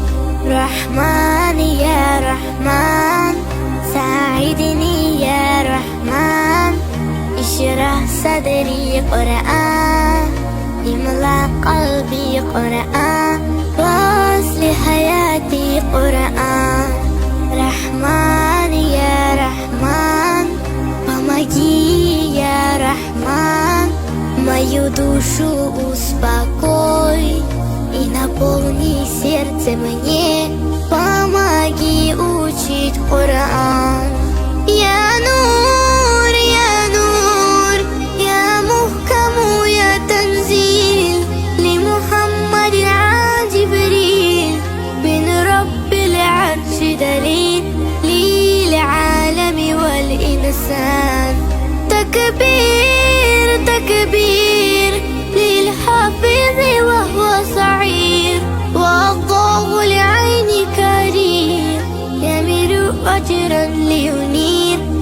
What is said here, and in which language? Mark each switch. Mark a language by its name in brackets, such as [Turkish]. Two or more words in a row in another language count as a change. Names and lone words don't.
[Arabic] رحمن يا رحمن ساعدني يا رحمن اشرح صدري قرآن املأ قلبي قرآن واصلح حياتي قرآن رحمن يا رحمن [Russian] помоги я Рахман мою душу успокой и наполни сердце мне помоги учить Коран [Arabic] يا نور يا نور يا محكم يا تنزيل لمحمد عن جبريل من رب العرش دليل للعالم والإنسان تكبير تكبير للحافظ وهو صغير والضوء لعين كريم يمر أجرا لينير